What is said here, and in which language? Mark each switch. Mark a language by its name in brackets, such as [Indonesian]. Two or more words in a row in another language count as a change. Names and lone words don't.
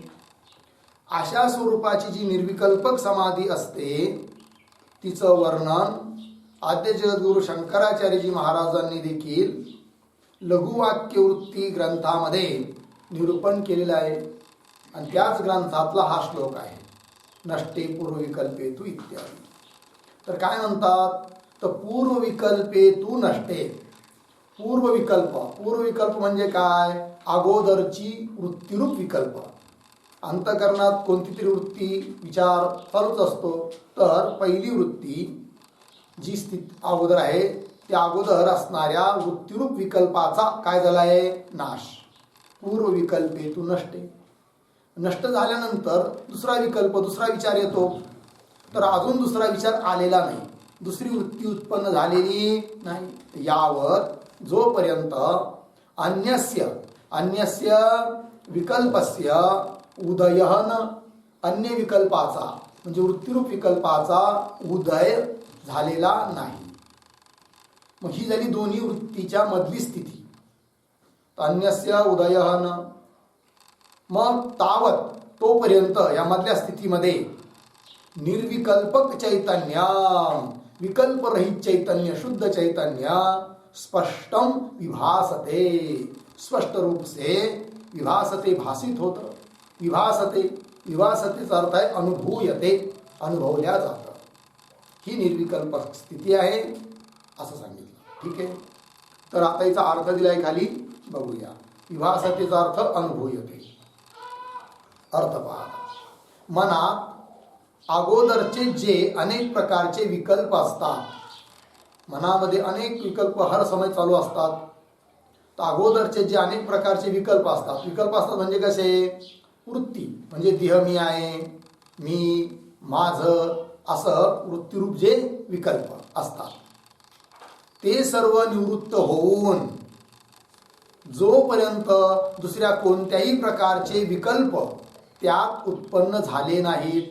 [Marathi] अशा स्वरूपाची जी निर्विकल्पक समाधी असते तिचं वर्णन आद्य जगद्गुरु शंकराचार्यजी महाराजांनी देखील लघुवाक्यवृत्ती ग्रंथामध्ये निरूपण केलेलं आहे. आणि त्याच ग्रंथातला हा श्लोक आहे. [Sanskrit] नष्टे पूर्वविकल्पे तु [Marathi] इत्यादी. तर काय म्हणतात. तर [Sanskrit] पूर्वविकल्पे तु नष्टे. [Marathi] पूर्वविकल्प म्हणजे काय. अगोदरची वृत्तीरूप विकल्प. अंतःकरणात कोणती तरी वृत्ती विचार चालूच असतो. तर पहिली वृत्ती जी स्थिती अगोदर आहे त्या अगोदर असणाऱ्या वृत्तीरूप विकल्पाचा काय झाला आहे. नाश. [Sanskrit] पूर्वविकल्पे तु नष्टे. [Marathi] नष्ट झाल्यानंतर दुसरा विचार येतो. तर अजून दुसरा विचार आलेला नाही, दुसरी वृत्ती उत्पन्न झालेली नाही. यावत जोपर्यंत [Sanskrit] अन्यस्य विकल्पस्य उदयः न, [Marathi] अन्य विकल्पाचा म्हणजे वृत्तीरूप विकल्पाचा उदय झालेला नाही. मग ही झाली दोन्ही वृत्तीच्या मधली स्थिती. [Sanskrit] अन्यस्य उदयः न. [Marathi] मग तावत तोपर्यंत या मधल्या स्थितीमध्ये निर्विकल्पक चैतन्य, विकल्परहित चैतन्य, शुद्ध चैतन्य [Sanskrit] स्पष्टम विभासते, [Hindi] स्पष्ट रूप से विभासते, [Marathi] भासित होतं. विभासतेचा अर्थ आहे अनुभूयते, अनुभवल्या जातं. ही निर्विकल्पक स्थिती आहे असं सांगितलं. ठीक आहे. तर आता याचा अर्थ दिलाय खाली, बघूया. विभासतेचा अर्थ अनुभूयते. अर्थ पहा. मनात अगोदरचे जे अनेक प्रकारचे विकल्प असतात, मनामध्ये अनेक विकल्प [Hindi] हर समय [Marathi] चालू असतात. तर अगोदरचे जे अनेक प्रकारचे विकल्प असतात म्हणजे कसे. वृत्ती म्हणजे देह मी आहे, मी, माझं, असं वृत्तीरूप जे विकल्प असतात ते सर्व निवृत्त होऊन जोपर्यंत दुसऱ्या कोणत्याही प्रकारचे विकल्प त्यात उत्पन्न झाले नाहीत.